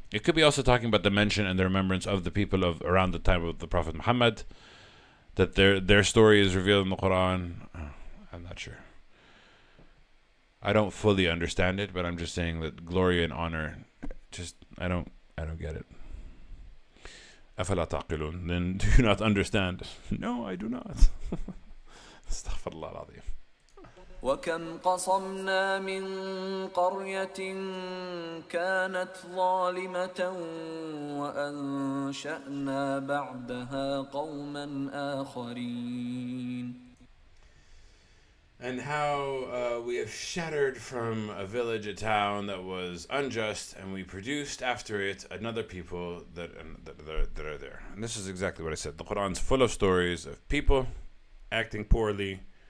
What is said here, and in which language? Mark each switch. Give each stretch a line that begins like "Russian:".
English: It could be also talking about the mention and the remembrance of the people of around the time of the Prophet Muhammad, that their story is revealed in the Quran. I'm not sure. I don't fully understand it, but I'm just saying that glory and honor, just I don't get it.
Arabic: أفلا تعقلون.
English: Then do you not understand? No, I do not.
Arabic: Astaghfirullah al-Azim. وكم قصمنا من قرية كانت ظالمة وأنشأنا بعدها قوما آخرين.
English: And how we have shattered from a village, a town that was unjust, and we produced after it another people that are there. And this is exactly what I said. The Quran's full of stories of people acting poorly.